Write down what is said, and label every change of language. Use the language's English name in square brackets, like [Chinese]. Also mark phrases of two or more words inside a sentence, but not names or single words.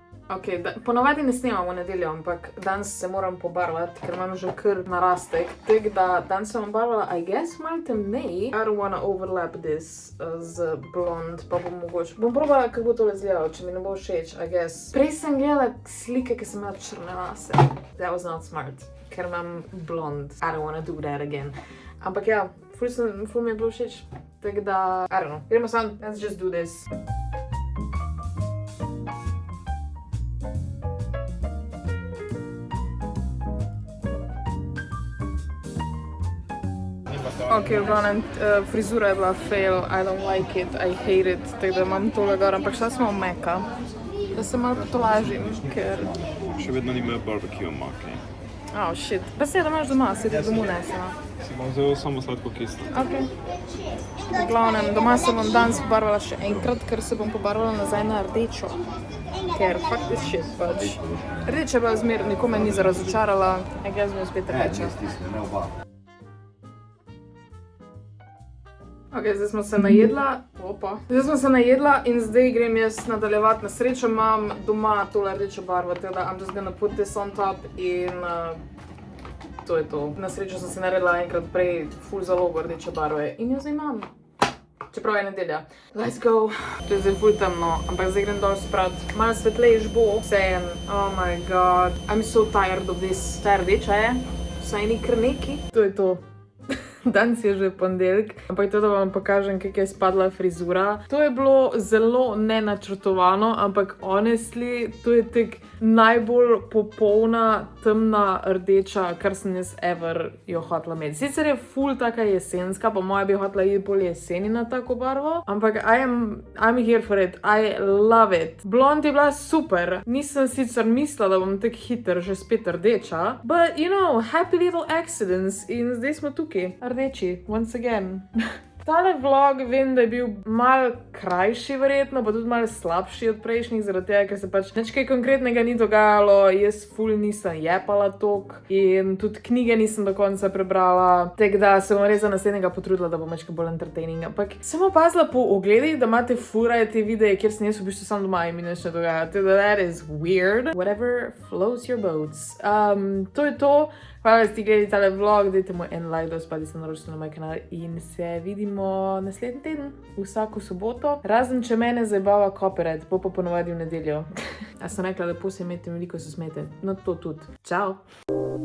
[Slovenian] Okay, ponovadi ne snemam v nedeljo, ampak danes se moram pobarvati, ker imam že kar narastek. Tako da danes sem barvala, [English] I guess, [Slovenian] malo temneje. [English] I don't wanna overlap this [Slovenian] z blond, pa bom mogoče. Bom probala, kako bo tole izgledalo, če mi ne bo všeč, [English] I guess. [Slovenian] Prej sem gledala slike, ki sem imela črne lase. [English] That was not smart, [Slovenian] ker imam blond. [English] I don't wanna do that again. [Slovenian] Ampak ja, ful mi je bilo všeč. Tako da, [English] I don't know. [Slovenian] Gremo sam, [English] let's just do this. [Slovenian] Ok, v glavnem, frizura je bila fail, [English] I don't like it, I hate it, [Slovenian] tako da imam tole gor, ampak šla smo v Meka, da se malo potolažim, ker... Še vedno nimajo barbecue omake. [English] Oh, shit. [Slovenian] Pa se da imaš doma, se ti domov nesla. Si bom vzel samo sladko kislo. Ok. V glavnem, doma se bom danes pobarvala še enkrat, ker se bom pobarvala nazaj na rdečo. [English] Ker fuck this shit, [Slovenian] pač. Rdeča je bila zmer, nikome ni razočarala, jaz mi je spet rdeča. Ok, zdaj smo se najedla in zdaj grem jaz nadaljevati. Na srečo imam doma tole rdečo barvo, tako da [English] I'm just gonna put this on top [Slovenian] in to je to. Na srečo sem se naredila enkrat prej ful zalogo rdeče barve in jo zdaj imam. Čeprav je nedelja. [English] Let's go! [Slovenian] To je zdaj ful temno, ampak zdaj grem dol sprat. Malo svetlejš bo. Vsejen. [English] Oh my god. I'm so tired of this. [Slovenian] Ta rdeča je. Vsaj ni kar neki. To je to. Danes je že ponedeljek, ampak to, da vam pokažem, kako je spadla frizura. To je bilo zelo nenačrtovano, ampak honestly, to je tek najbolj popolna, temna rdeča, kar sem jaz ever jo hotela imeti. Sicer je ful taka jesenska, po moje bi hotela iti bolj jeseni na tako barvo, ampak [English] I'm here for it, I love it. [Slovenian] Blond je bila super, nisem sicer mislila, da bom tek hiter že spet rdeča, [English] but you know, happy little accidents [Slovenian] in zdaj smo tukaj. Rdeči, [English] once again. [Slovenian] Tale vlog vem, da je bil malo krajši verjetno, pa tudi malo slabši od prejšnjih, zaradi tega, ker se pač nič kaj konkretnega ni dogajalo, jaz ful nisem jepala tok in tudi knjige nisem do konca prebrala, tako da se bom res za naslednjega potrudila, da bom nekaj bolj entertaining. Ampak sem opazila po ogledih, da imate ful raje te videe, kjer sem jaz v bistvu sam doma in mi nič ne dogaja, tako da [English] that is weird. Whatever floats your boats. [Slovenian] To je to. Hvala, da ste gledali tale vlog, dajte mu en like, da uspadi se naročite na moj kanal in se vidimo naslednji teden, vsako soboto. Razen, če mene zabava copyright, bo pa ponovadi v nedeljo. A sem rekla, lepo se imete, veliko se smete. No, to tudi. Čau!